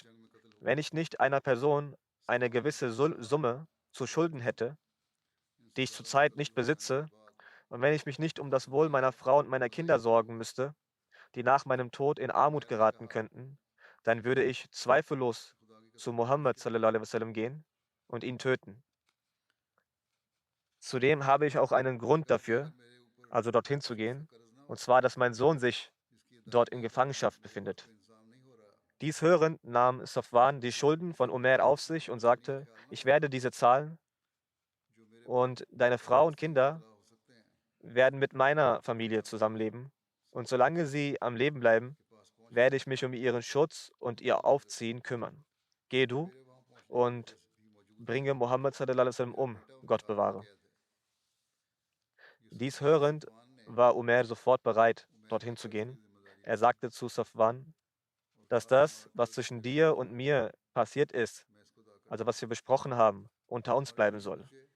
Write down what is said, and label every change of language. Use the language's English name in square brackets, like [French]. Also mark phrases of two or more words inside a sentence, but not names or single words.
[German] Wenn ich nicht einer Person eine gewisse Summe zu Schulden hätte, die ich zurzeit nicht besitze, und wenn ich mich nicht um das Wohl meiner Frau und meiner Kinder sorgen müsste, die nach meinem Tod in Armut geraten könnten, dann würde ich zweifellos zu Muhammad [Arabic] صلى الله عليه وسلم [German] gehen und ihn töten. Zudem habe ich auch einen Grund dafür, also dorthin zu gehen, und zwar, dass mein Sohn sich dort in Gefangenschaft befindet. Dies hörend nahm Safwan die Schulden von Umair auf sich und sagte, ich werde diese zahlen und deine Frau und Kinder werden mit meiner Familie zusammenleben Und solange sie am Leben bleiben, werde ich mich um ihren Schutz und ihr Aufziehen kümmern. Geh du und bringe Mohammed [Arabic] صلى الله عليه وسلم [German] um, Gott bewahre. Dies hörend war Umair sofort bereit, dorthin zu gehen. Er sagte zu Safwan, dass das, was zwischen dir und mir passiert ist, also was wir besprochen haben, unter uns bleiben soll.